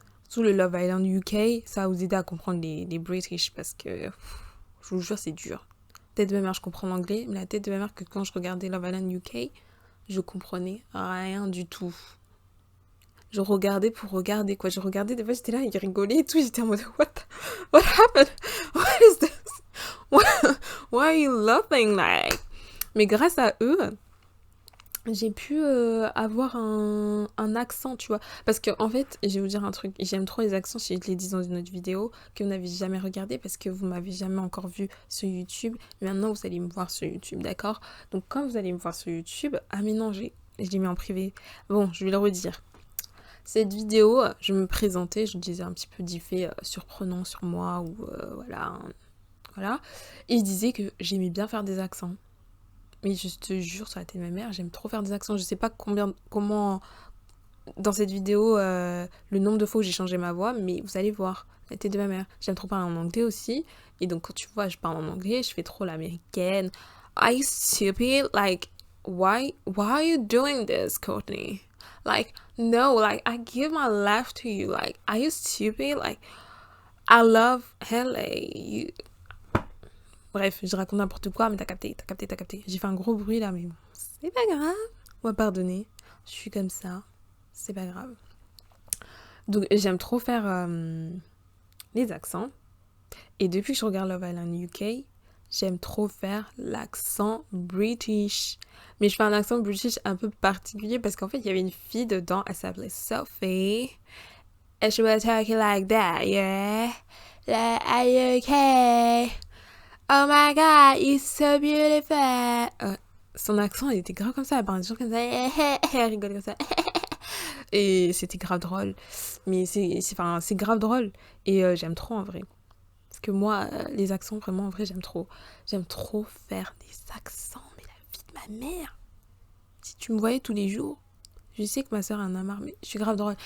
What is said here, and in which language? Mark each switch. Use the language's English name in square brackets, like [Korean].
[French] Sous le Love Island UK, ça va vous aider à comprendre les British parce que, je vous jure, c'est dur. Tête de ma mère, je comprends l'anglais, mais la tête de ma mère, que quand je regardais Love Island UK, je comprenais rien du tout. Je regardais pour regarder, quoi. Je regardais, des fois, j'étais là, ils rigolaient et tout, j'étais en mode, [English] what happened? What is this? Why are you laughing like? [French] Mais grâce à eux, j'ai pu avoir un accent, tu vois. Parce que en fait, je vais vous dire un truc. J'aime trop les accents, je l'ai dit dans une autre vidéo, que vous n'avez jamais regardé parce que vous m'avez jamais encore vu sur YouTube. Mais maintenant, vous allez me voir sur YouTube, d'accord? Donc, quand vous allez me voir sur YouTube, ah mais non, je l'ai mis en privé. Bon, je vais le redire. Cette vidéo, je me présentais, je disais un petit peu des faits surprenants sur moi, ou voilà. Et je disais que j'aimais bien faire des accents. Mais je te jure, sur la tête de ma mère, j'aime trop faire des accents. Je sais pas comment, dans cette vidéo, le nombre de fois où j'ai changé ma voix, mais vous allez voir, la tête de ma mère. J'aime trop parler en anglais aussi. Et donc, quand tu vois, je parle en anglais, je fais trop l'américaine. [English] Are you stupid? Like, why are you doing this, Courtney? Like, no, like, I give my life to you. Like, are you stupid? Like, I love LA. [French] Bref, je raconte n'importe quoi, mais t'as capté. J'ai fait un gros bruit là, mais bon, c'est pas grave. On va pardonner. Je suis comme ça. C'est pas grave. Donc, j'aime trop faire les accents. Et depuis que je regarde Love Island UK, j'aime trop faire l'accent British. Mais je fais un accent British un peu particulier parce qu'en fait, il y avait une fille dedans, elle s'appelait Sophie. [English] And she was talking like that, yeah. Like, are you okay? Oh my god, you're so beautiful. [French] Son accent, il était grave comme ça. Elle parlait toujours comme ça. Elle rigolait comme ça. Et c'était grave drôle. Mais c'est grave drôle. Et j'aime trop en vrai. Parce que moi, les accents, vraiment, en vrai, j'aime trop. J'aime trop faire des accents. Mais la vie de ma mère. Si tu me voyais tous les jours, je sais que ma soeur en a marre. Mais je suis grave drôle.